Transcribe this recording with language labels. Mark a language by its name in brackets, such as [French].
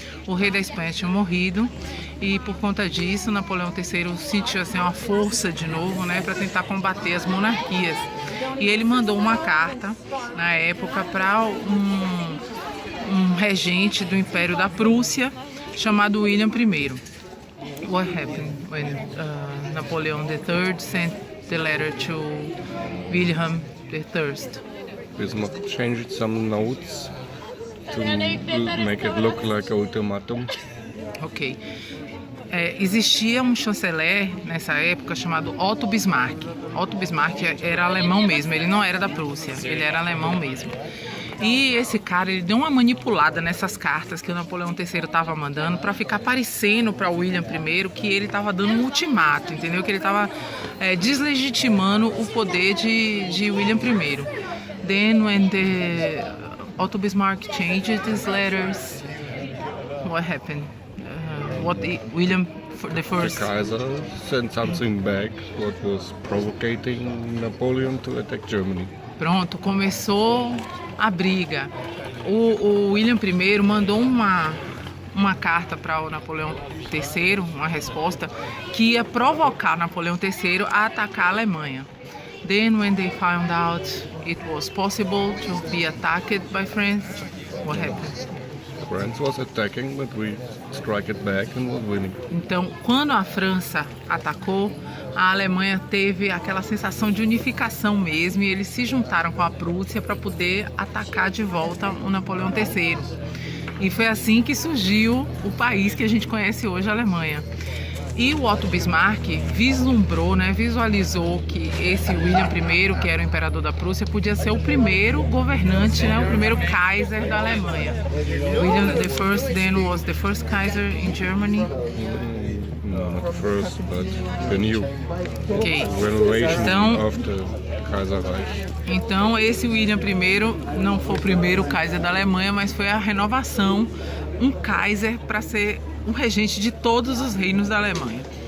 [Portuguese] O rei da Espanha tinha morrido e, por conta disso, Napoleão III sentiu assim, uma força de novo, né, para tentar combater as monarquias. E ele mandou uma carta, na época, para um regente do Império da Prússia, chamado William I. [English] What happened when Napoleon III sent the letter to William III? Bismarck changed some notes to make it look like an ultimatum. [Portuguese] Ok. Existia um chanceler nessa época chamado Otto Bismarck. Otto Bismarck era alemão mesmo, ele não era da Prússia, ele era alemão mesmo. E esse cara, ele deu uma manipulada nessas cartas que o Napoleão III estava mandando para ficar parecendo para William I que ele estava dando um ultimato, entendeu? Que ele estava deslegitimando o poder de William I. [English] Then when the Otto Bismarck changed these letters, what happened? William the First? The Kaiser sent something back what was provoking Napoleon to attack Germany. [Portuguese] Pronto, começou a briga. O William I mandou uma carta para o Napoleão III, uma resposta, que ia provocar Napoleão III a atacar a Alemanha. [English] Then when they found out it was possible to be attacked by France, what happened? France was attacking, but we struck it back and was winning. [Portuguese] Então, quando a França atacou, a Alemanha teve aquela sensação de unificação mesmo e eles se juntaram com a Prússia para poder atacar de volta o Napoleão III. E foi assim que surgiu o país que a gente conhece hoje, a Alemanha. E o Otto Bismarck vislumbrou, né, visualizou que esse William I, que era o imperador da Prússia, podia ser o primeiro governante, né, o primeiro Kaiser da Alemanha. [English] William I then was the first Kaiser in Germany. No, not the first, but the new Okay. renovation of the Kaiserreich. [Portuguese] Então esse William I não foi o primeiro Kaiser da Alemanha, mas foi a renovação, um Kaiser para ser um regente de todos os reinos da Alemanha.